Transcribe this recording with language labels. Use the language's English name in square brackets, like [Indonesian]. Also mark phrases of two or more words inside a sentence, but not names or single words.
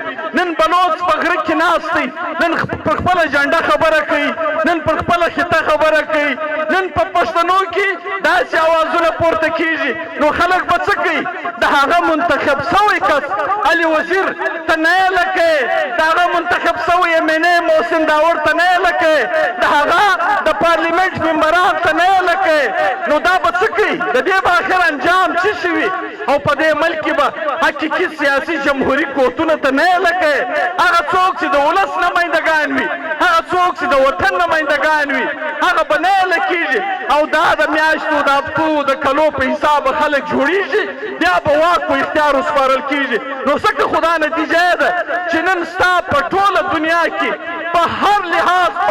[Pashto] نن بلوڅ په غره کې ناست دی، نن پر خپله جنډه خبره کوي، نن پر خپله خطه خبره کوي، نن په پښتنو کې داسې اوازونه پورته کېږي، نو خلک به څه کوي؟ د هغه منتخب سوی کس علي وزیر ته نه یې لکې، د هغه منتخب سوی MNA محسن داور ته نه یې لکې، د هغه د پارلیمنټ ممبران ته نه یې لکې، نو دا به څه کوي؟ د دې به آخر انجام څه شي وي؟ او په دې ملک کې به حقیقي سیاسي جمهوري قوتونه ته نه یې لکې، هغه څوک چې د ولس نمایندګان وي، هغه څوک چې د وطن نمایندګان وي هغه به نه لکېږي او دا د میاشتو د هفتو د کلو په حساب خلک جوړېږي بیا به واک په اختیار وسپارل کېږي نو ځکه خو دا نتیجه ده چې نن ستا په ټوله دنیا کې په هر لحاظ په